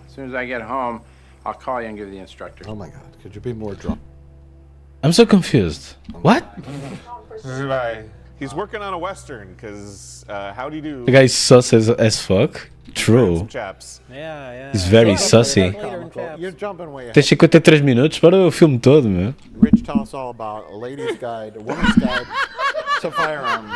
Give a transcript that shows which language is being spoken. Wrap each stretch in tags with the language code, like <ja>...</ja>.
<en>As soon as I get home, I'll call you and give you the instructions. Oh, my God. Could you be more drunk? I'm so confused. What? He's working on a western because how'd he do? The guy's sus as fuck. True. Chaps. Yeah. He's very sussy. You're jumping way ahead.</en> <pt>Tem 53 minutos para o filme todo, meu.</pt> <en>Rich, tell us all about A Lady's Guide, A Woman's Guide to Firearms.</en>